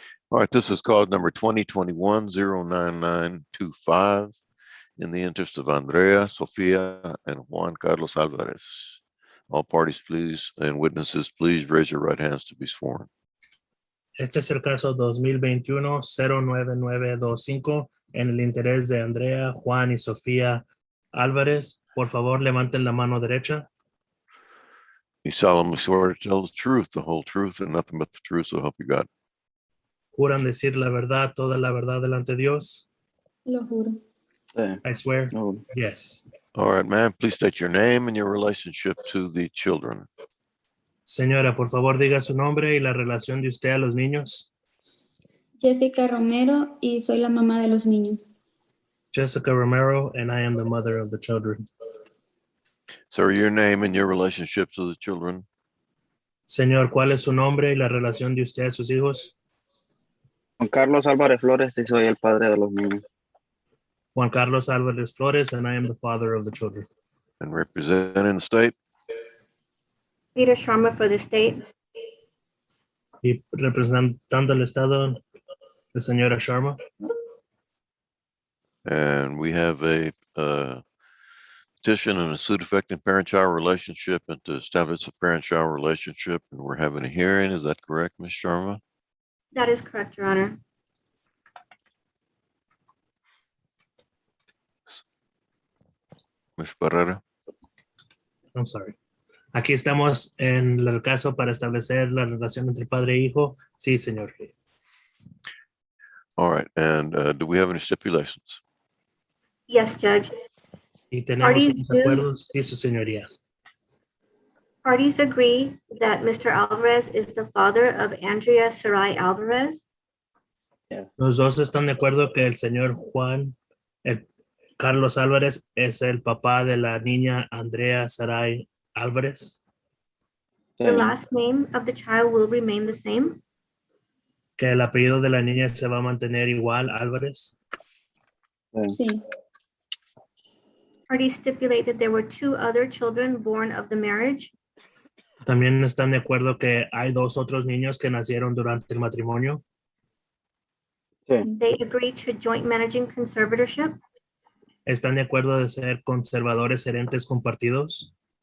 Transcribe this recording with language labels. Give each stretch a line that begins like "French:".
English: All right, this is cause number 2021-09925 in the interest of Andrea, Sofia, and Juan Carlos Alvarez. All parties, please, and witnesses, please raise your right hands to be sworn.
Spanish: Este es el caso 2021-09925 en el interés de Andrea, Juan y Sofía Álvarez. Por favor, levanten la mano derecha.
English: You solemnly swear to tell the truth, the whole truth, and nothing but the truth, so help you God.
Spanish: ¿Juran decir la verdad, toda la verdad delante de Dios? Lo juro.
English: I swear.
Spanish: No.
English: Yes. All right, ma'am, please state your name and your relationship to the children.
Spanish: Señora, por favor, diga su nombre y la relación de usted a los niños. Jessica Romero y soy la mamá de los niños.
English: Jessica Romero, and I am the mother of the children. Sir, your name and your relationship to the children.
Spanish: Señor, ¿cuál es su nombre y la relación de usted a sus hijos? Juan Carlos Álvarez Flores y soy el padre de los niños.
English: Juan Carlos Álvarez Flores, and I am the father of the children. And representing the state. Peter Sharma for the state.
Spanish: Y representando el estado, la señora Sharma.
English: And we have a petition and a suit affecting parent-child relationship and to establish a parent-child relationship. And we're having a hearing. Is that correct, Ms. Sharma? That is correct, Your Honor. Ms. Barrera? I'm sorry.
Spanish: Aquí estamos en el caso para establecer la relación entre padre e hijo. Sí, señor.
English: All right. And do we have any stipulations? Yes, Judge.
Spanish: Y tenemos
English: Parties
Spanish: unos
English: do.
Spanish: acuerdos. Sí, su señoría.
English: Parties agree that Mr. Alvarez is the father of Andrea Sarai Alvarez.
Spanish: Los dos están de acuerdo que el señor Carlos Álvarez es el papá de la niña Andrea Sarai Álvarez.
English: The last name of the child will remain the same.
Spanish: Que el apellido de la niña se va a mantener igual, Álvarez. Sí.
English: Parties stipulate that there were 2 other children born of the marriage.
Spanish: También están de acuerdo que hay 2 otros niños que nacieron durante el matrimonio.
English: They agree to joint managing conservatorship.
Spanish: Están de acuerdo de ser conservadores gerentes compartidos.